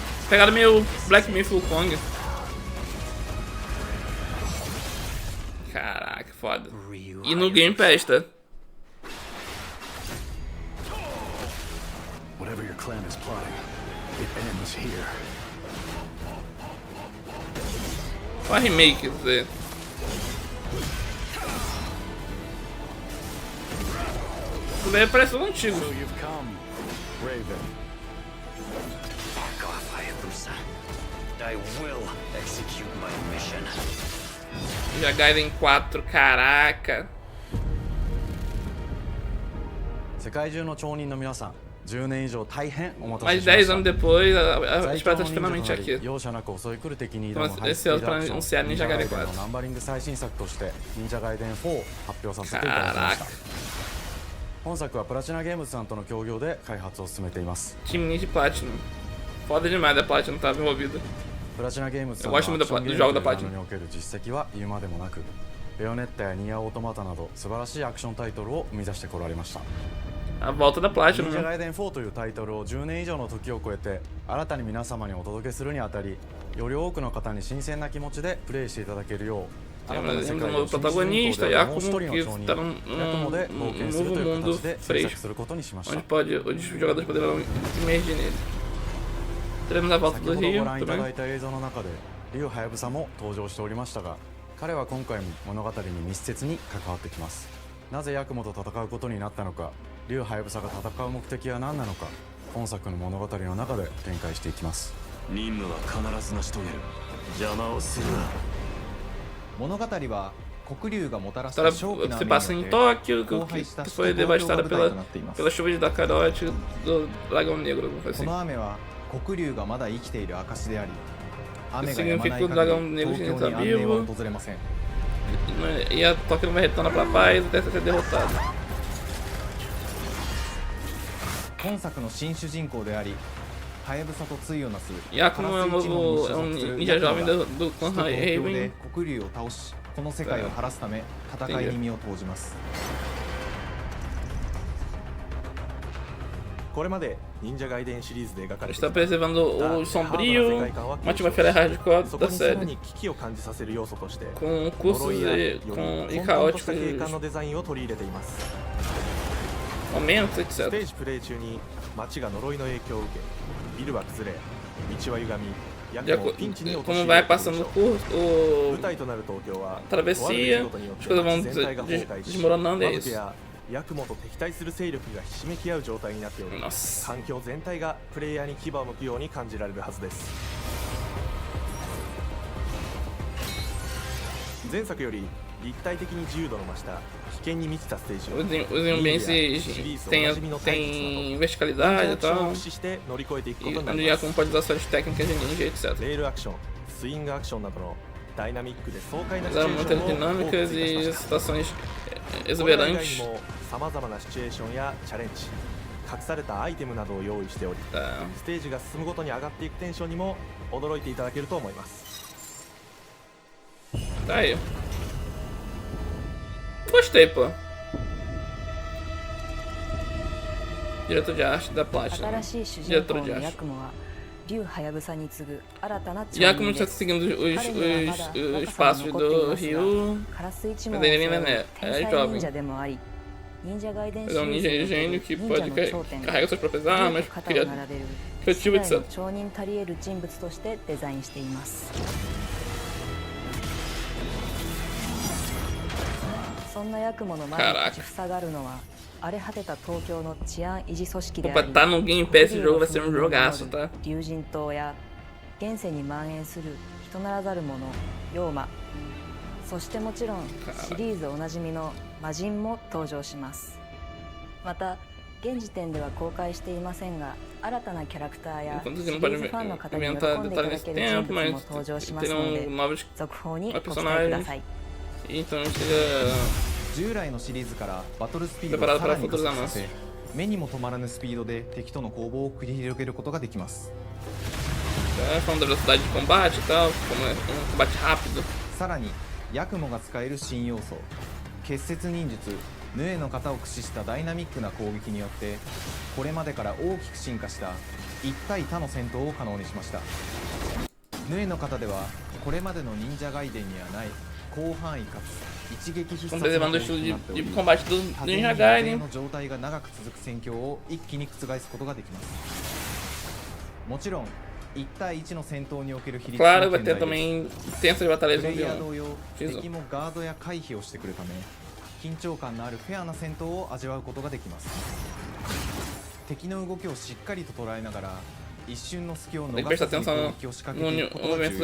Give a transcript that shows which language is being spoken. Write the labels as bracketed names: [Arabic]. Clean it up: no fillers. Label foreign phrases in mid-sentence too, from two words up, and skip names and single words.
[Portuguese] Pegaram meio Black Myth Wukong. Caraca, foda. E no Game Pass, tá? [English] Whatever your clan is plotting, it ends here. [Portuguese] Uma remake, quer dizer. Isso daí parece um antigo. [English] So you've come, Raven. Fuck off, Hayabusa. I will execute my mission. [Portuguese] Já Gaiden 4, caraca. [Japanese] 世界中の町人の皆さん、10年以上大変お待た [Portuguese] Mais [Japanese] せしま [Portuguese] 10 [Japanese] した。 [Portuguese] anos depois, a [Japanese] 最 [Portuguese] Espada [Japanese] 強 [Portuguese] tá [Japanese] の忍者 [Portuguese] finalmente [Japanese] となり [Portuguese] aqui. [Japanese] 容赦なく襲い来る敵に挑む [Portuguese] Estamos [Japanese] ハイスピードアクシ [Portuguese] ansiosos [Japanese] ョン [Portuguese] pra anunciar [Japanese] 忍者 [Portuguese] Ninja [Japanese] ガイ [Portuguese] Gaiden [Japanese] デンの [Portuguese] 4. [Japanese] ナンバリング最新作として忍者ガイデン4を発表させていただきました。 [Portuguese] Caraca. [Japanese] 本作はプラチナゲームズさんとの協業で開発を進めています。 [Portuguese] Time Ninja Platinum. Foda demais da Platinum tava envolvida. [Japanese] プラチナゲームズさん [Portuguese] Eu [Japanese] は [Portuguese] gosto [Japanese] ア [Portuguese] muito [Japanese] クションゲー [Portuguese] do [Japanese] ム [Portuguese] jogo [Japanese] と [Portuguese] da [Japanese] いうジャ [Portuguese] Platinum. [Japanese] ンルにおける実績は言うまでもなく、ベヨネッタやニアオートマタなど素晴らしいアクションタイトルを生み出してこられました。 [Portuguese] A volta da [Japanese] 忍 [Portuguese] Platinum, [Japanese] 者 [Portuguese] né? [Japanese] ガイデン4というタイトルを10年以上の時を超えて新たに皆様にお届けするにあたり、より多くの方に新鮮な気持ちでプレイしていただけるよう、新たな世界を [Portuguese] protagonista, [Japanese] もう [Portuguese] Yakumo, [Japanese] 一人の [Portuguese] que [Japanese] 町人 [Portuguese] tá num [Japanese] ヤクモで冒険するという [Portuguese] novo mundo [Japanese] 形で制作 [Portuguese] fresco, [Japanese] することにしました [Portuguese] onde os jogadores poderão emergir nele. Teremos a volta [Japanese] 先 [Portuguese] do [Japanese] ほど [Portuguese] Rio [Japanese] ご覧いただ [Portuguese] também. [Japanese] いた映像の中で竜ハヤブサも登場しておりましたが、彼は今回も物語に密接に関わってきます。なぜヤクモと戦うことになったのか、竜ハヤブサが戦う目的は何なのか、本作の物語の中で展開していきます。任務は必ず成し遂げる。邪魔をするな。物語は黒竜がもたらし [Portuguese] A [Japanese] た [Portuguese] história [Japanese] 正気な [Portuguese] se [Japanese] 雨 [Portuguese] passa [Japanese] に [Portuguese] em [Japanese] よって [Portuguese] Tóquio, [Japanese] 荒廃した [Portuguese] que [Japanese] 首都 [Portuguese] foi [Japanese] 東京が [Portuguese] devastada [Japanese] 舞台 [Portuguese] pela, [Japanese] となっています [Portuguese] pela chuva de Dakarote do Dragão Negro, alguma coisa [Japanese] こ [Portuguese] assim. [Japanese] の雨は黒竜がまだ生きている証であり、雨が止 [Portuguese] significa [Japanese] ま [Portuguese] que [Japanese] ない [Portuguese] o [Japanese] 限 [Portuguese] dragão [Japanese] り [Portuguese] negro [Japanese] 東京 [Portuguese] está [Japanese] に安寧は [Portuguese] vivo [Japanese] 訪れません。 [Portuguese] E a Tóquio não vai retornar pra paz até ser derrotado. [Japanese] 本作の新主人公であり、ハヤブサと対をなす [Portuguese] Yakumo é [Japanese] カラス一門に [Portuguese] um [Japanese] 所属する [Portuguese] ninja [Japanese] ヤクモ [Portuguese] jovem [Japanese] が [Portuguese] do [Japanese] 首 [Portuguese] clã [Japanese] 都東京で [Portuguese] Raven. [Japanese] 黒竜を倒し、この世界を晴らすため戦いに身を投じます。これまで忍者ガイデンシリーズで描かれてき [Portuguese] Está [Japanese] た [Portuguese] preservando o sombrio, uma atmosfera hardcore [Japanese] そ [Portuguese] da [Japanese] こにさら [Portuguese] série, [Japanese] に危機を感じさせる要素として [Portuguese] com [Japanese] 呪 [Portuguese] cursos [Japanese] いや [Portuguese] e, [Japanese] より [Portuguese] com, e [Japanese] 混沌とした [Portuguese] caóticos [Japanese] 景観のデザインを取り入れています。 [Portuguese] momentos, [Japanese] ステ [Portuguese] etc. [Japanese] ージプレイ中に街が呪いの影響を受け、ビルは崩れ、道は歪み、 [Portuguese] De [Japanese] ヤクも [Portuguese] acordo, [Japanese] ピンチに陥 [Portuguese] como [Japanese] る [Portuguese] vai [Japanese] ことでしょ [Portuguese] passando [Japanese] う。 [Portuguese] por [Japanese] 舞台となる東京は [Portuguese] travessia, [Japanese] とある出来事によって [Portuguese] as coisas vão [Japanese] 全体が崩壊し、 [Portuguese] desmoronando, é [Japanese] マブテ [Portuguese] isso. [Japanese] やヤクモと敵対する勢力がひしめき合う状態になっており、 [Portuguese] Nossa. [Japanese] 環境全体がプレイヤーに牙を向くように感じられるはずです。前作より立体的に自由度の増した危険に満ちたステージを [Portuguese] Os ambientes têm verticalidade e [Japanese] アクションを [Portuguese] tal, [Japanese] 駆使して乗り越えていくこ [Portuguese] e [Japanese] とにな [Portuguese] onde [Japanese] りま [Portuguese] Yakumo [Japanese] す。 [Portuguese] pode usar suas técnicas de ninja, etc. [Japanese] レールアクション、スイングアクションなどのダイナミックで爽快なシチュ [Portuguese] Usaram [Japanese] エー [Portuguese] muitas [Japanese] ションを多く [Portuguese] dinâmicas [Japanese] 追加し [Portuguese] e [Japanese] ました。 [Portuguese] situações [Japanese] これら以外 [Portuguese] exuberantes. [Japanese] にも様々なシチュエーションやチャレンジ、隠されたアイテムなどを用意しており、 [Portuguese] Tá. [Japanese] ステージが進むごとに上がっていくテンションにも驚いていただけると思います。 [Portuguese] Tá aí. Gostei, pô. Diretor de arte da Platinum. [Japanese] 新しい主人 [Portuguese] Diretor [Japanese] 公 [Portuguese] de [Japanese] の [Portuguese] arte. [Japanese] ヤクモは竜ハヤブサに次ぐ新たな町 [Portuguese] Yakumo [Japanese] 人 [Portuguese] está [Japanese] です。 [Portuguese] seguindo [Japanese] 彼にはまだ [Portuguese] os [Japanese] 若さが [Portuguese] passos [Japanese] 残ってい [Portuguese] do [Japanese] ますが [Portuguese] Ryu. [Japanese] カラス一門 [Portuguese] Mas [Japanese] を [Portuguese] ele [Japanese] 背 [Portuguese] ainda [Japanese] 負う [Portuguese] é [Japanese] 天 [Portuguese] jovem. [Japanese] 才忍者でもあり、忍者ガイデンシ [Portuguese] Ele é um [Japanese] リー [Portuguese] ninja [Japanese] ズにおけ [Portuguese] gênio [Japanese] る [Portuguese] que [Japanese] 忍 [Portuguese] pode [Japanese] 者の頂点 [Portuguese] carrega suas próprias [Japanese] 竜 [Portuguese] armas, [Japanese] と肩を [Portuguese] cria [Japanese] 並べる [Portuguese] criativo, [Japanese] 世代の [Portuguese] etc. [Japanese] 町人たり得る人物としてデザインしています。そんなヤクモの前に立ちふさがるのは荒れ果てた東京の治安維持組織であ [Portuguese] Opa, [Japanese] り、 [Portuguese] tá no Game Pass esse jogo, vai ser um jogaço, tá? [Japanese] 竜神島や現世に蔓延する人ならざる者妖魔、そしてもちろんシリーズおなじみの魔人も登場します。また現時点では公開していませんが、新たなキャラクターや [Portuguese] Enquanto [Japanese] シ [Portuguese] você [Japanese] リ [Portuguese] não [Japanese] ー [Portuguese] pode [Japanese] ズファンの方に喜ん [Portuguese] inventar [Japanese] でいた [Portuguese] detalhes [Japanese] だ [Portuguese] nesse [Japanese] ける人 [Portuguese] tempo, [Japanese] 物 [Portuguese] mas [Japanese] も登場しますの [Portuguese] terão [Japanese] で [Portuguese] novos [Japanese] 続報にご期待く [Portuguese] personagens. [Japanese] ださい。 [Portuguese] Então seja [Japanese] 従来のシリーズからバトルスピード [Portuguese] preparado [Japanese] をさ [Portuguese] para [Japanese] らに加 [Portuguese] futuros [Japanese] 速させ [Portuguese] avanços. [Japanese] 目にも止まらぬスピードで敵との攻防を繰り広げることができます。 [Portuguese] falando da velocidade de combate e tal, como é um combate rápido. [Japanese] さらにヤクモが使える新要素、結節忍術ヌエの型を駆使したダイナミックな攻撃によってこれまでから大きく進化した 1対他の戦闘を可能にしました。ヌエの方ではこれまでの忍者ガイデンにはない広範囲かつ一撃必殺の攻撃となっており、 [Portuguese] combate do Ninja Gaiden [Japanese] の状態が長く続く戦況を一気に覆すことができます。もちろん1対1の戦闘における比率は [Portuguese] Claro, vai ter também tensas de [Japanese] プ [Portuguese] batalhas [Japanese] レイヤー [Portuguese] 1v1. [Japanese] 同様敵もガードや回避をしてくるため緊張感のあるフェアな戦闘を味わうことができます。敵の動きをしっかりと捉えながら一瞬の隙を [Portuguese] Tem que [Japanese] 逃 [Portuguese] prestar [Japanese] さずに攻 [Portuguese] atenção [Japanese] 撃を仕掛け [Portuguese] no [Japanese] ていくことが [Portuguese] movimento